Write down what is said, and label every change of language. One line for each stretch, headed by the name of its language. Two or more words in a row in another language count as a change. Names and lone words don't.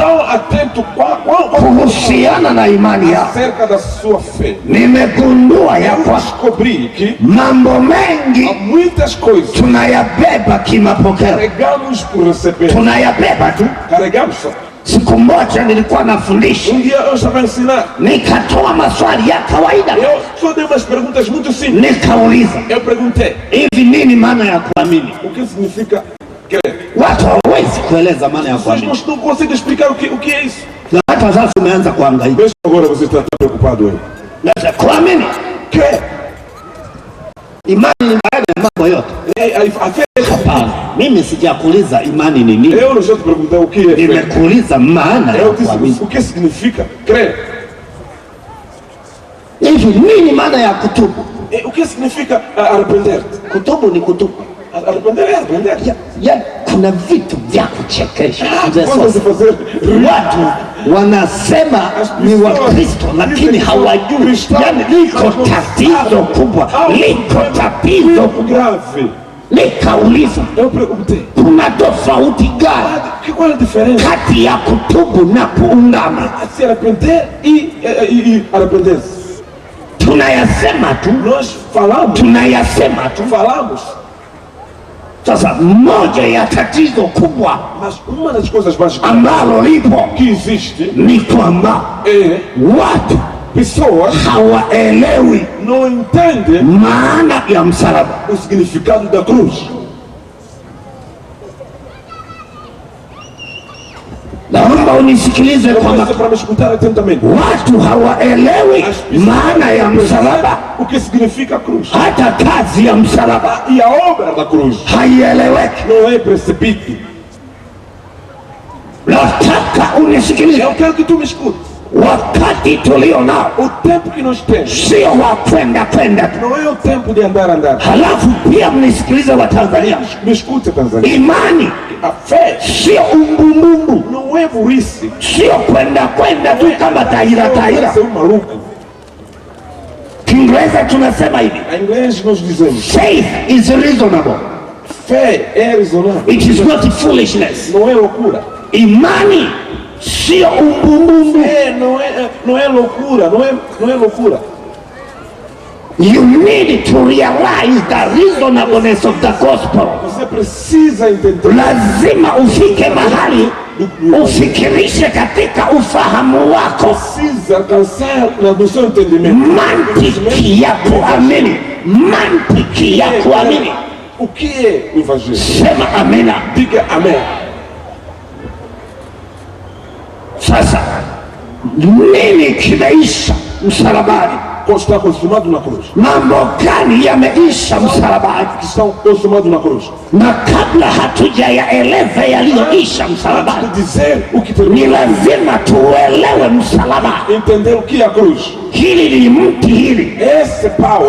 Portuguese: estão atentos
Swahili: kuhusiana na imani yao.
Portuguese: acerca da sua fé.
Swahili: Nimegundua ya
Portuguese: Eu
Swahili: kwamba
Portuguese: descobri que
Swahili: mambo
Portuguese: há
Swahili: mengi
Portuguese: muitas coisas
Swahili: tunayabeba kimapokeo,
Portuguese: carregamos por receber.
Swahili: tunayabeba tu.
Portuguese: Carregamos só.
Swahili: Siku moja nilikuwa nafundisha,
Portuguese: Um dia eu estava a ensinar.
Swahili: nikatoa maswali ya kawaida,
Portuguese: Eu só dei umas perguntas muito simples.
Swahili: nikauliza
Portuguese: Eu perguntei,
Swahili: hivi, nini maana ya kuamini?
Portuguese: o que significa crer?
Swahili: Watu hawawezi kueleza maana ya
Portuguese: Vocês
Swahili: kuamini,
Portuguese: não conseguem explicar o que é isso.
Swahili: na hata sasa umeanza kuhangaika.
Portuguese: Veja agora você está preocupado aí.
Swahili: Sasa kuamini,
Portuguese: Crer.
Swahili: imani ni baada ya mambo yote.
Portuguese: A fé é
Swahili: Hapana, mimi sijakuuliza imani ni nini,
Portuguese: Eu não estou te perguntando o que é fé.
Swahili: nimekuuliza maana ya
Portuguese: Eu disse
Swahili: kuamini.
Portuguese: o que significa crer.
Swahili: Hivi nini maana ya kutubu?
Portuguese: O que significa arrepender-te?
Swahili: Kutubu ni kutubu.
Portuguese: Arrepender é arrepender.
Swahili: Ya, kuna vitu vya kuchekesha. Mzee
Portuguese: Quando Sosa, você fazer
Swahili: watu wanasema ni Wakristo lakini hawajui, yani liko tatizo kubwa, liko tatizo
Portuguese: muito
Swahili: kubwa.
Portuguese: grave.
Swahili: Nikauliza,
Portuguese: Eu perguntei,
Swahili: kuna tofauti gani
Portuguese: qual é a diferença
Swahili: kati ya kutubu na kuungama?
Portuguese: entre se arrepender e arrepender-se?
Swahili: Tunayasema tu,
Portuguese: Nós falamos, falamos,
Swahili: Sasa moja ya tatizo kubwa
Portuguese: mas uma das coisas básicas
Swahili: ambalo lipo
Portuguese: que existe
Swahili: ni kwamba
Portuguese: é
Swahili: watu
Portuguese: pessoas
Swahili: hawaelewi
Portuguese: não entendem
Swahili: maana ya msalaba.
Portuguese: o significado da cruz.
Swahili: Naomba unisikilize
Portuguese: Eu
Swahili: kwa
Portuguese: peço
Swahili: makini.
Portuguese: para me escutar atentamente.
Swahili: Watu hawaelewi
Portuguese: As pessoas
Swahili: maana ya msalaba,
Portuguese: o que significa a cruz.
Swahili: hata kazi ya msalaba
Portuguese: E a obra da cruz
Swahili: haieleweki.
Portuguese: não é percebido.
Swahili: Nataka unisikilize,
Portuguese: Eu quero que tu me escutes.
Swahili: wakati tulio nao
Portuguese: O tempo que nós temos
Swahili: sio wa kwenda tu.
Portuguese: não é o tempo de andar.
Swahili: Halafu pia mnisikilize wa Tanzania,
Portuguese: Me escute, Tanzania.
Swahili: imani
Portuguese: A fé
Swahili: sio umbumbumbu,
Portuguese: não é burrice.
Swahili: sio kwenda tu kama taira.
Portuguese: Não é ser um maluco.
Swahili: Kiingereza tunasema hivi,
Portuguese: Em inglês nós dizemos,
English: faith is reasonable,
Portuguese: fé é razonável.
English: it is not foolishness.
Portuguese: Não é loucura.
Swahili: Imani sio umbumbumbu.
Portuguese: Fé não é loucura. Não é loucura.
English: You need to realize the reasonableness of the gospel.
Portuguese: Você precisa entender.
Swahili: Lazima ufike mahali ufikirishe katika ufahamu wako, Precisa alcançar no seu entendimento. mantiki ya kuamini, mantiki ya kuamini.
Portuguese: O que é o evangelho?
Swahili: Sema amina.
Portuguese: Diga amém.
Swahili: Sasa nini kimeisha msalabani?
Portuguese: Está consumado na cruz.
Swahili: Mambo gani yameisha msalabani?
Portuguese: Estão consumados na cruz.
Swahili: Na kabla hatujayaeleza yaliyoisha msalabani,
Portuguese: De dizer o que
Swahili: ni
Portuguese: termina.
Swahili: lazima tuelewe msalaba.
Portuguese: Entender o que é a cruz.
Swahili: Hili ni mti hili
Portuguese: Esse pau